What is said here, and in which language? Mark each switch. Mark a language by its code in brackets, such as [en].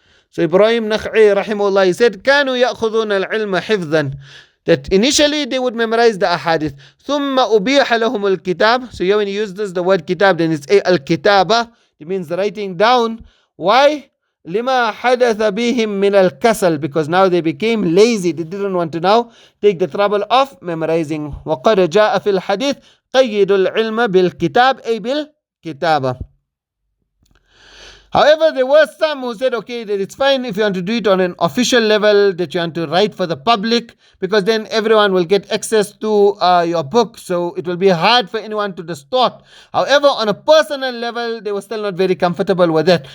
[en] So Ibrahim Nakh'i rahimahullah, he said, [ar] كانوا يأخذون العلم حفظا, [en] that initially they would memorize the ahadith. [ar] ثم أبيح لهم الكتاب. [en] So here when he uses the word kitab, then it's al-kitaba, it means the writing down. Why? [ar] لما حدث بهم من الكسل, [en] because now they became lazy, they didn't want to now take the trouble of memorizing. [ar] وقد جاء في الحديث قيد العلم بالكتاب أي بالكتابة. [en] However, there were some who said, okay, that it's fine if you want to do it on an official level, that you want to write for the public, because then everyone will get access to your book, so it will be hard for anyone to distort. However, on a personal level, they were still not very comfortable with that.